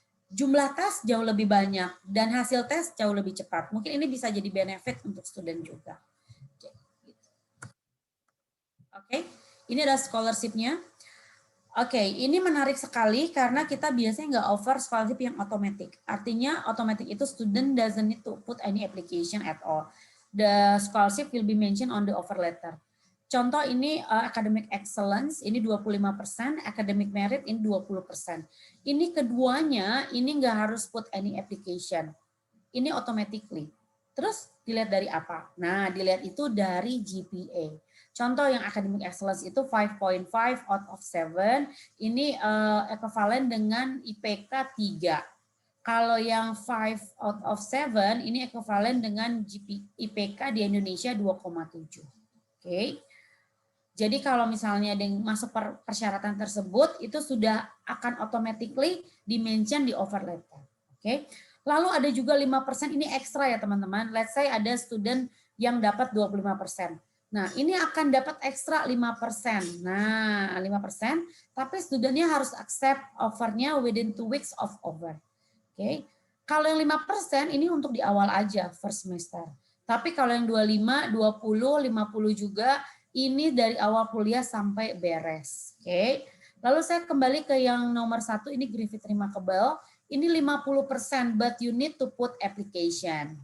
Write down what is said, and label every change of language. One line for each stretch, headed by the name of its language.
Indonesian: Jumlah tes jauh lebih banyak dan hasil tes jauh lebih cepat. Mungkin ini bisa jadi benefit untuk student juga. Oke, ini ada scholarship-nya. Oke, ini menarik sekali karena kita biasanya nggak
English: offer scholarship
Indonesian: yang automatic. Artinya automatic itu
English: student doesn't need to put any application at all. The scholarship will be mentioned on the offer letter.
Indonesian: Contoh ini academic excellence, ini 25%, academic merit ini 20%. Ini keduanya, ini nggak harus
English: put any application.
Indonesian: Ini
English: automatically.
Indonesian: Terus dilihat dari apa? Nah, dilihat itu dari GPA. Contoh yang academic excellence itu 5.5 out of 7, ini ekuivalen dengan IPK 3. Kalau yang 5 out of 7, ini ekuivalen dengan IPK di Indonesia 2,7. Oke. Jadi kalau misalnya masuk persyaratan tersebut, itu sudah akan automatically di-mention di offer letter. Oke. Lalu ada juga 5% ini ekstra ya teman-teman.
English: Let's say
Indonesian: ada student yang dapat 25%. Nah, ini akan dapat ekstra 5%. Nah, 5%, tapi studentnya harus accept offernya
English: within 2 weeks of offer.
Indonesian: Oke. Kalau yang 5% ini untuk di awal aja,
English: first semester.
Indonesian: Tapi kalau yang 25, 20, 50 juga, ini dari awal kuliah sampai beres. Oke. Lalu saya kembali ke yang nomor 1, ini Griffith Remarkable. Ini 50%,
English: but you need to put application.